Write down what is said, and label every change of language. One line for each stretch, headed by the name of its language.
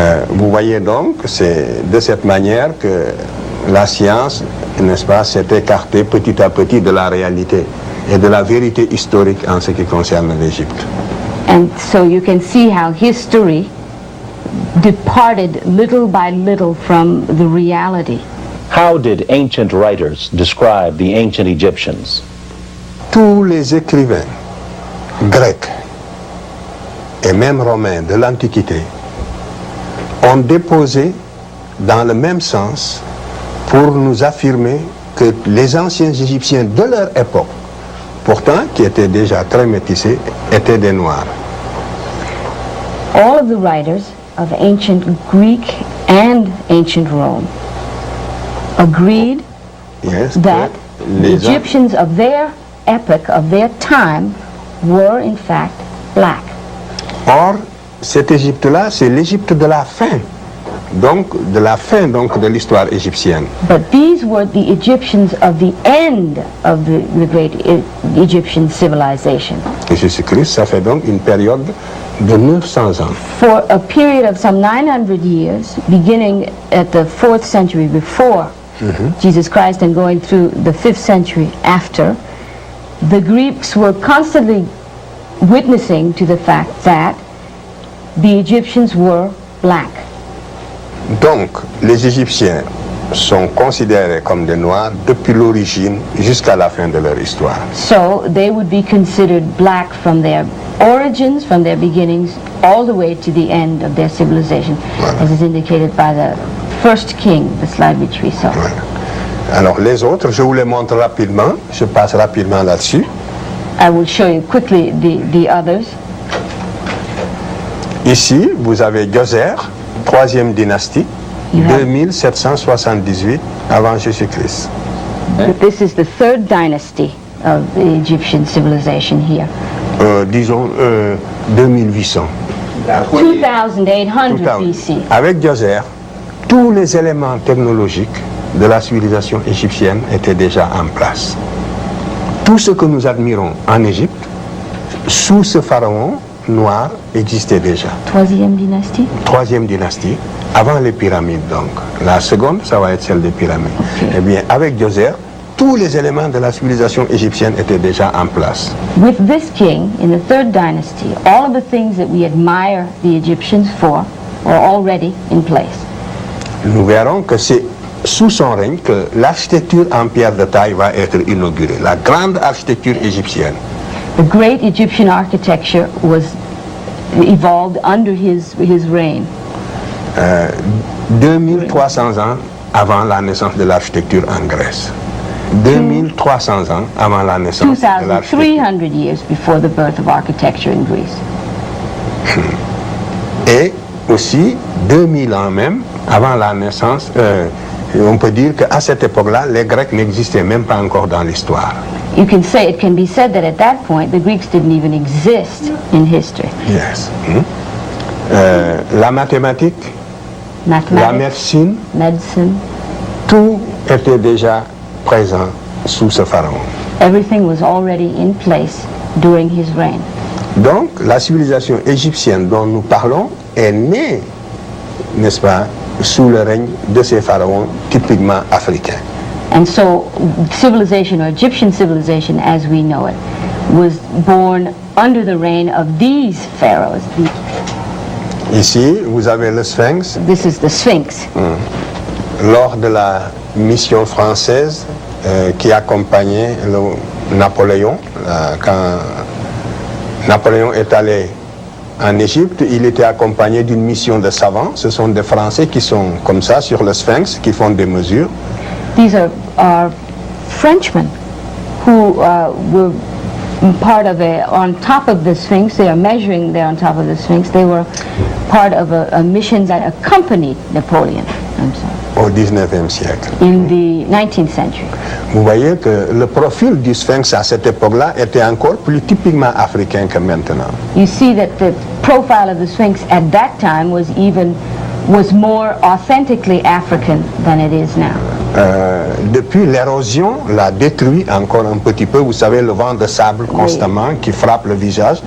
French: Vous voyez donc, c'est de cette manière que la science, n'est-ce pas, s'est écartée petit à petit de la réalité et de la vérité historique en ce qui concerne l'Égypte.
English: And so you can see how history departed little by little from the reality. How did ancient writers describe the ancient Egyptians?
French: Tous les écrivains grecs et même romains de l'Antiquité ont déposé dans le même sens pour nous affirmer que les anciens Égyptiens de leur époque, pourtant qui étaient déjà très métissés, étaient des Noirs.
English: All of the writers of ancient Greek and ancient Rome agreed Yes, that
French: que
English: the
French: les
English: Egyptians of their epoch, of their time, were in fact black.
French: Or, cette Égypte-là, c'est l'Égypte de la fin, donc de l'histoire égyptienne.
English: But these were the Egyptians of the end of the great Egyptian civilization.
French: Et Jésus-Christ, ça fait donc une période de 900 ans.
English: For a period of some 900 years, beginning at the 4th century before Jesus Christ and going through the 5th century after, the Greeks were constantly witnessing to the fact that the Egyptians were black.
French: Donc, les Égyptiens sont considérés comme des Noirs depuis l'origine jusqu'à la fin de leur histoire.
English: So they would be considered black from their origins, from their beginnings, all the way to the end of their civilization, as is indicated by the first king, the slide which we saw.
French: Alors, les autres, je vous les montre rapidement, je passe rapidement là-dessus.
English: I will show you quickly the others.
French: Ici, vous avez Djoser, 3e dynastie,
English: You have-
French: 2778 avant Jésus-Christ.
English: This is the 3rd dynasty of the Egyptian civilization here.
French: Disons 2800.
English: 2800
French: Tout à-
English: BC.
French: Avec Djoser, tous les éléments technologiques de la civilisation égyptienne étaient déjà en place. Tout ce que nous admirons en Égypte, sous ce pharaon noir, existait déjà. 3e dynastie. 3e dynastie, avant les pyramides donc. La seconde, ça va être celle des pyramides. Eh bien, avec Djoser, tous les éléments de la civilisation égyptienne étaient déjà en place.
English: With this king in the 3rd dynasty, all of the things that we admire the Egyptians for are already in place.
French: Nous verrons que c'est sous son règne que l'architecture en pierre de taille va être inaugurée, la grande architecture égyptienne.
English: The great Egyptian architecture was evolved under his reign.
French: 2300 ans avant la naissance de l'architecture en Grèce. 2300 ans avant la naissance de l'architecture.
English: 2,300 years before the birth of architecture in Greece.
French: Et aussi, 2000 ans même, avant la naissance, on peut dire qu'à cette époque-là, les Grecs n'existaient même pas encore dans l'histoire.
English: It can be said that at that point, the Greeks didn't even exist in history. Yes.
French: La mathématique, la
English: Mathematics,
French: médecine, tout était déjà présent sous ce pharaon.
English: everything was already in place during his reign.
French: Donc, la civilisation égyptienne dont nous parlons est née, n'est-ce pas, sous le règne de ces pharaons typiquement africains.
English: And so civilization, or Egyptian civilization as we know it, was born under the reign of these pharaohs.
French: Ici, vous avez le Sphinx.
English: This is the Sphinx.
French: Lors de la mission française qui accompagnait Napoléon, quand Napoléon est allé en Égypte, il était accompagné d'une mission de savants. Ce sont des Français qui sont comme ça sur le Sphinx, qui font des mesures.
English: These are Frenchmen who were part of on top of the Sphinx. They are measuring there on top of the Sphinx. They were part of a mission that accompanied Napoleon. I'm sorry.
French: Au 19e siècle.
English: In the 19th century.
French: Vous voyez que le profil du Sphinx à cette époque-là était encore plus typiquement africain que maintenant.
English: You see that the profile of the Sphinx at that time was more authentically African than it is now.
French: Depuis l'érosion l'a détruit encore un petit peu. Vous savez, le vent de sable constamment qui frappe le visage.